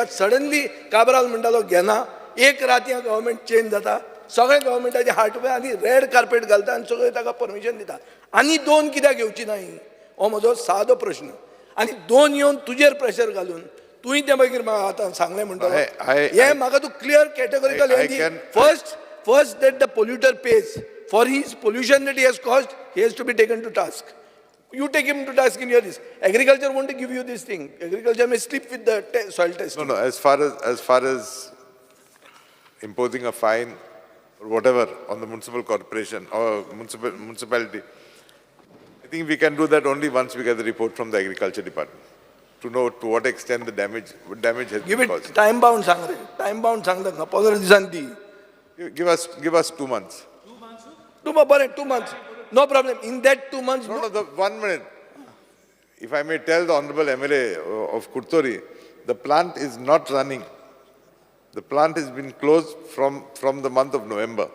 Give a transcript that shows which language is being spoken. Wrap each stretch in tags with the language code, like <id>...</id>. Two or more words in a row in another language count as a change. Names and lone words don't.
<kok>सडनली काबराल म्हणटालो घेना, एक रातयां</kok> <en>government change</en> <kok>जाता, सगळे गव्हर्मेंटाचे हार्ट आनी</kok> <en>red carpet</en> <kok>घालता आनी सगळे ताका परमिशन दिता. आनी 2 कित्याक घेवची नाय, हो म्हजो सादो प्रश्न. आनी 2 येवन तुजेर प्रेशर घालून तुवें तें मागीर म्हाका आतां सांगलें म्हणटालो. हें म्हाका तूं</kok> <en>clear categorical first that the polluter pays for his pollution that he has caused, he has to be taken to task. You take him to task in your this. Agriculture won't give you this thing. Agriculture may slip with the soil testing. No, as far as imposing a fine or whatever on the municipal corporation or municipality, I think we can do that only once we get the report from the agriculture department to know to what extent the damage has Give been it caused. time bound</en> <kok>सांग रे.</kok> <en>Time bound</en> <kok>सांगता 15 दिसांनी दी.</kok> <en>Give us 2 months. 2 months. No problem. In that 2 months. No, 1 minute. If I may tell the Honorable MLA of Kurtori, the plant is not running. The plant has been closed from the month of November.</en>